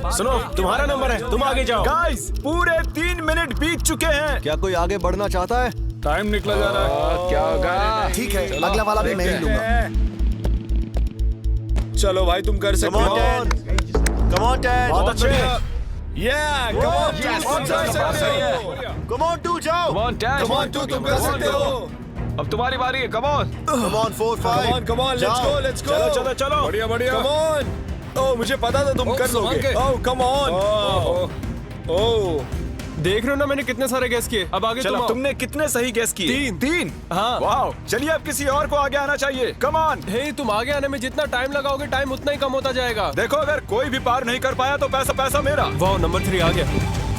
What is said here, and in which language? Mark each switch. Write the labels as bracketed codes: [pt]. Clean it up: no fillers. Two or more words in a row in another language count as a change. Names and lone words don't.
[hi] सुनो, तुम्हारा नंबर है, तुम आगे जाओ। गाइस, पूरे 3 मिनट बीत चुके हैं। क्या कोई आगे बढ़ना चाहता है? टाइम निकला जा रहा है। क्या होगा? ठीक है, अगला वाला भी मैं ही लूंगा। चलो भाई, तुम कर सकते हो। [en] Come on, Ted. [hi] बहुत अच्छे। [en] Yeah, come on, Come on, 2 जाओ। Come on, Dad. Come on, [hi] तुम कर सकते हो। अब तुम्हारी बारी है। [en] Come on. Come on, 4, 5. Come on, let's go, let's go. [hi] चलो, चलो। बढ़िया, बढ़िया। [en] Come on. [hi] ओह, मुझे पता था तुम कर लोगे। ओह, [en] come on. [hi] ओह, देख रहे हो ना मैंने कितने सारे गैस किए। अब आगे चलो, तुमने कितने सही गैस किए? 3। हाँ। वाह, चलिए अब किसी और को आगे आना चाहिए। [en] come on. [hi] हे, तुम आगे आने में जितना टाइम लगाओगे, टाइम उतना ही कम होता जाएगा। देखो, अगर कोई भी पार नहीं कर पाया तो पैसा मेरा। वाह, नंबर 3 आ गया।